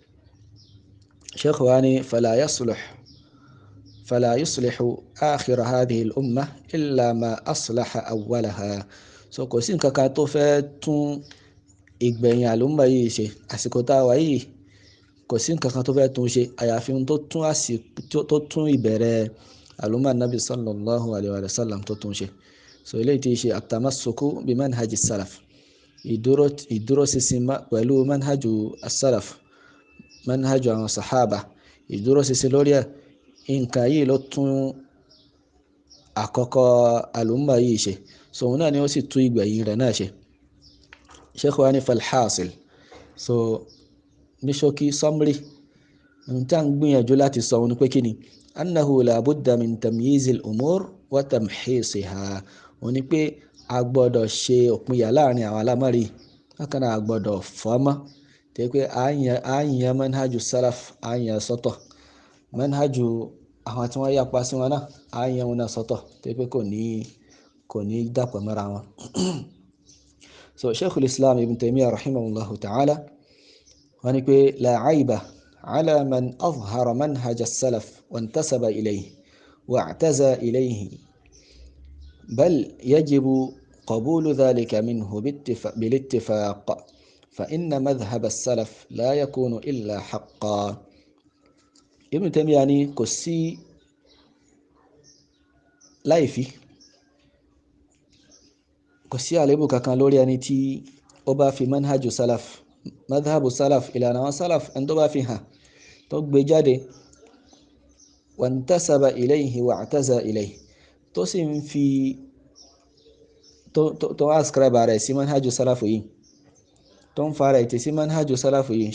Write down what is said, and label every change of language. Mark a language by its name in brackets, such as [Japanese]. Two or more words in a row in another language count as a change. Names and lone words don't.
[Arabic] Sheikh [Yoruba] wa ni [Arabic] فلا يصلح آخر هذه الأمة إلا ما أصلح أولها. [Yoruba] So kò sí nǹkan kan tó fẹ́ tún ìgbẹ̀yìn àlùmọ̀ yìí ṣe, àsìkò tá a wà yìí kò sí nǹkan kan tó fẹ́ tún ṣe àyàfi tó tún ìbẹ̀rẹ̀ àlùmọ̀ nabi [Arabic] صلى الله عليه وسلم [Yoruba] tó tún ṣe. So eléyìí tí ṣe [Arabic] التمسك بمنهج السلف, [Yoruba] ìdúró ṣinṣin pẹ̀lú [Arabic] منهج السلف, [Yoruba] manhaju àwọn sahaba, ìdúró ṣinṣin lórí ẹ̀. Nǹkan yìí ló tún àkọ́kọ́ àlùmọ̀ yìí ṣe, so òun náà ni ó sì tún ìgbẹ̀yìn rẹ̀ náà ṣe. Sheikh wa ni falhasil, so ní ṣókí summary, ohun tí a ń gbìyànjú láti sọ òun ni pé kí ni [Arabic] أنه لا بد من تمييز الأمور وتمحيصها. [Yoruba] Òun ni pé a gbọ́dọ̀ ṣe òpinya láàrin àwọn alámọ̀rí, bákan náà a gbọ́dọ̀ fọ́mọ́, tẹ́ pé a yan [Arabic] منهج السلف, [Yoruba] a yan sọ́tọ̀, manhaju àwọn tí wọ́n yapa sí wọn náà a yan wọn náà sọ́tọ̀, tẹ́ pé kò ní dàpọ̀ mọ́ra wọn. [Arabic] So Sheikhul Islam Ibn Taymiyyah رحمه الله تعالى [Yoruba] wọ́n ní pé [Arabic] لا عيب على من أظهر منهج السلف وانتسب إليه واعتزى إليه بل يجب قبول ذلك منه بالاتفاق، فإن مذهب السلف لا يكون إلا حقا. [Yoruba] Ibn Taymiyyah ní kò sí láìfí, kò sí àléébù kankan lórí ẹni tí ó bá fi [Arabic] منهج السلف, مذهب السلف, [Yoruba] ìlànà àwọn salaf, ẹni tó bá fi hàn tó gbé jáde, [Arabic] وانتسب إليه واعتزى إليه, [Yoruba] tó sì ń fi tó ascribe rẹ̀ sí [Arabic] منهج السلف [Yoruba] yìí, tó ń fara ìtì sí [Arabic] منهج السلف [Yoruba] yìí.